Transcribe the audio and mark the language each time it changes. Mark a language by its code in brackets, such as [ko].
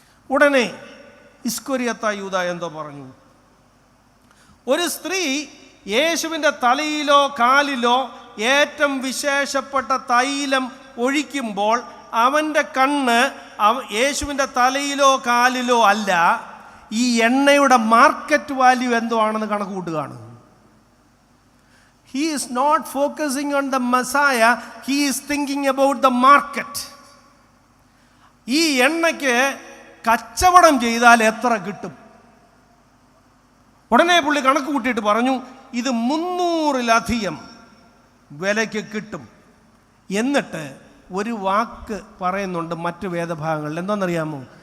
[ml] ഉടനെ ഇസ്കോരിയത്ത യൂദ എന്തോ പറഞ്ഞു. ഒരു സ്ത്രീ യേശുവിൻ്റെ തലയിലോ കാലിലോ ഏറ്റവും വിശേഷപ്പെട്ട തൈലം ഒഴിക്കുമ്പോൾ അവൻ്റെ കണ്ണ് യേശുവിൻ്റെ തലയിലോ കാലിലോ അല്ല, ഈ എണ്ണയുടെ മാർക്കറ്റ് വാല്യൂ എന്തോ ആണെന്ന് കണക്ക് കൂട്ടുകയാണ്. [en] He is not focusing on the Messiah, he is thinking about the market. [ml] ഈ എണ്ണയ്ക്ക് കച്ചവടം ചെയ്താൽ എത്ര കിട്ടും? ഉടനെ പുള്ളി കണക്ക് കൂട്ടിയിട്ട് പറഞ്ഞു, ഇത് 300-ലധികം വിലയ്ക്ക് കിട്ടും. എന്നിട്ട് ഒരു വാക്ക് പറയുന്നുണ്ട് മറ്റു വേദഭാഗങ്ങളിൽ. എന്താണെന്നറിയാമോ?